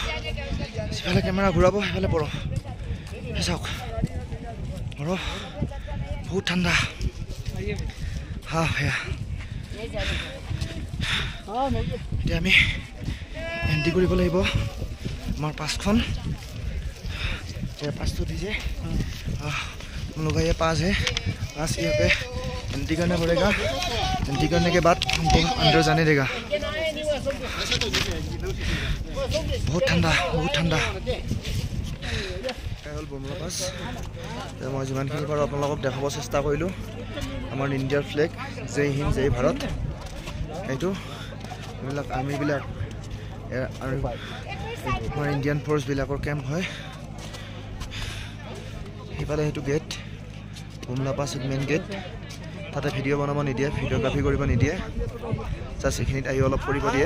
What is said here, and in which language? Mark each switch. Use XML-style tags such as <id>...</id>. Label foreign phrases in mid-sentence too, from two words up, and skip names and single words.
<as>সিফালে কেমেৰা ঘূৰাব, সেইফালে বৰফ। সেই চাওক বৰফ, বহুত ঠাণ্ডা। হা সেয়া এতিয়া আমি এণ্ট্ৰি কৰিব লাগিব আমাৰ পাছখন।</as> <hi>पास तो दीजिए। हम लोग का ये पास है, पास यहाँ पे एंट्री करना पड़ेगा। एंट्री करने के बाद हमको अंदर जाने देगा। बहुत ठंडा, बहुत ठंडा।</hi> <as>বুমলা পাছ মই যিমানখিনি পাৰোঁ আপোনালোকক দেখুৱাব চেষ্টা কৰিলোঁ। আমাৰ ইণ্ডিয়াৰ ফ্লেগ</as> <hi>जय हिंद जय भारत।</hi> <as>এইটো এইবিলাক আৰ্মিবিলাক আৰু আমাৰ ইণ্ডিয়ান ফ'ৰ্চবিলাকৰ কেম্প হয়। সেইফালে সেইটো গেট বুমলা পাছ মেইন গেট। তাতে ভিডিঅ' বনাব নিদিয়ে, ভিডিঅ'গ্ৰাফি কৰিব নিদিয়ে, জাষ্ট এইখিনিত আহি অলপ কৰিব দিয়ে।</as>